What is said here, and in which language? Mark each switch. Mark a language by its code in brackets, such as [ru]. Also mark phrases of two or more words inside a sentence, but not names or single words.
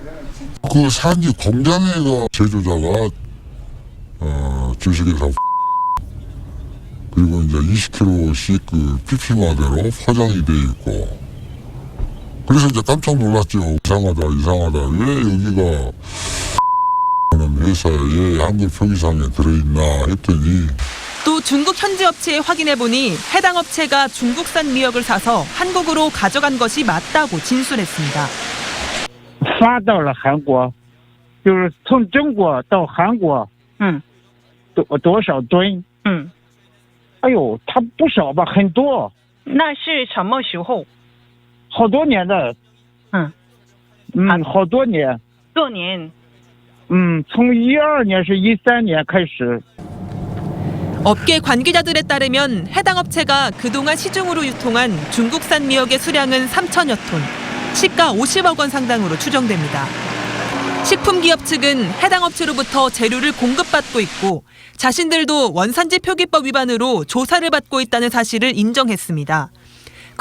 [ko] 그 산지 공장에가 제조자가 주식회사 그리고 이제 20kg씩 그 PP마대로 포장이 돼 있고 그래서 이제 깜짝 놀랐죠. 이상하다. 왜 여기가 회사에 한글 표기상에 들어있나 했더니 또 중국 현지 업체에 확인해보니 해당 업체가 중국산 미역을 사서 한국으로 가져간 것이 맞다고 진술했습니다. [zh] 发到了韩国，就是从中国到韩国，多少吨？哎呦，它不少吧，很多。那是什么时候？好多年的。好多年。多年。从12年是13年开始。 [ko] 업계 관계자들에 따르면 해당 업체가 그동안 시중으로 유통한 중국산 미역의 수량은 3천여 톤, 시가 50억 원 상당으로 추정됩니다. 식품기업 측은 해당 업체로부터 재료를 공급받고 있고 자신들도 원산지 표기법 위반으로 조사를 받고 있다는 사실을 인정했습니다.